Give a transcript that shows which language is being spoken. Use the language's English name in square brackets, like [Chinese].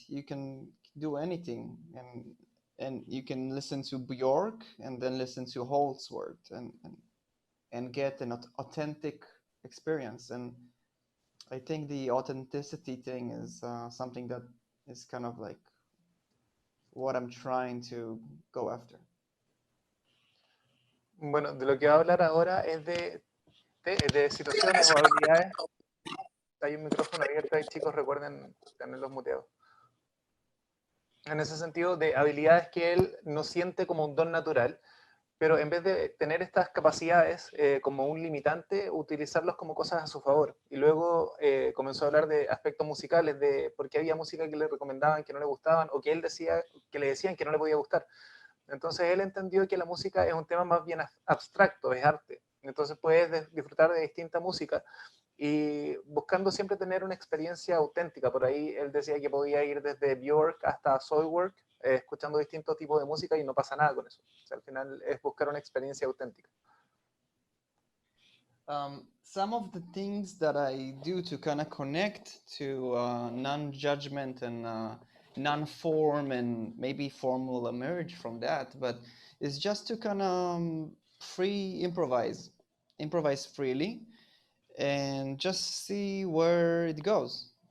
[English] You can do anything, and you can listen to Bjork and then listen to Holdsworth and get an authentic experience. And I think the authenticity thing is something that is kind of like what I'm trying to go after. [Spanish] Bueno, de lo que va a hablar ahora es de situaciones o habilidades. Hay un micrófono abierto ahí, chicos, recuerden tenerlos muteados. En ese sentido, de habilidades que él no siente como un don natural, pero en vez de tener estas capacidades como un limitante, utilizarlos como cosas a su favor. Y luego comenzó a hablar de aspectos musicales, de por qué había música que le recomendaban, que no le gustaban, o que él decía, que le decían que no le podía gustar. Entonces él entendió que la música es un tema más bien abstracto, es arte. Entonces puedes disfrutar de distinta música y buscando siempre tener una experiencia auténtica. Por ahí él decía que podía ir desde Björk hasta Soilwork, escuchando distintos tipos de música, y no pasa nada con eso. O sea, al final es buscar una experiencia auténtica. [English] Some of the things that I do to kind of connect to non-judgment and non-form, and maybe form will emerge from that, but it's just to kind of improvise freely, and just see where it goes.